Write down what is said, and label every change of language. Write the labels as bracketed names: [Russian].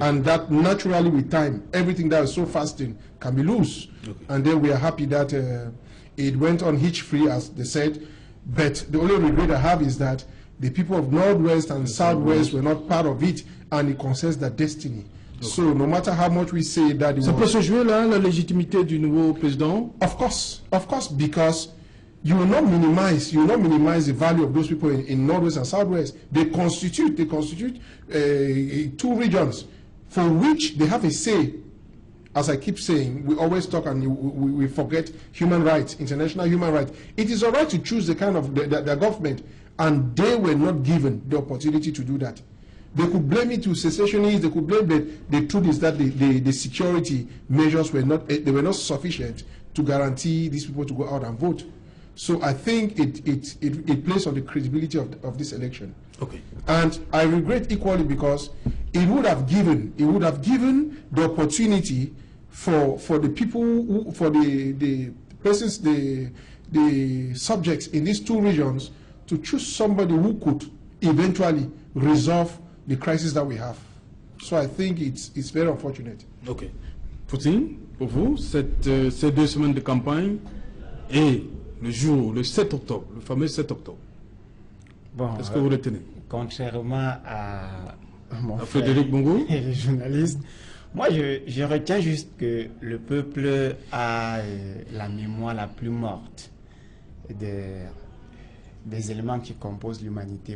[English] And that naturally with time, everything that is so fasting can be loose. Okay. And then we are happy that it went on hitch-free, as they said. But the only regret I have is that the people of Northwest and Southwest were not part of it, and it concerns their destiny. Okay. So no matter how much we say that it [French] ça peut se jouer là, la légitimité du nouveau président? [English] Of course, because you will not minimize the value of those people in Northwest and Southwest. They constitute 2 regions for which they have a say. As I keep saying, we always talk and we forget human rights, international human rights. It is all right to choose the kind of their government, and they were not given the opportunity to do that. They could blame it to secessionists. They could blame the truth is that the security measures were not sufficient to guarantee these people to go out and vote. So I think it plays on the credibility of this election. Okay. And I regret equally because it would have given the opportunity for the people for the persons, the subjects in these 2 regions to choose somebody who could eventually resolve the crisis that we have. So I think it's very unfortunate. Ok. [French] Poutine, pour vous, ces 2 semaines de campagne et le jour, le 7 octobre, le fameux 7 octobre. Bon, est-ce que vous retenez? Contrairement à mon frère Frédéric Bongo et les journalistes, moi je retiens juste que le peuple a la mémoire la plus morte des éléments qui composent l'humanité.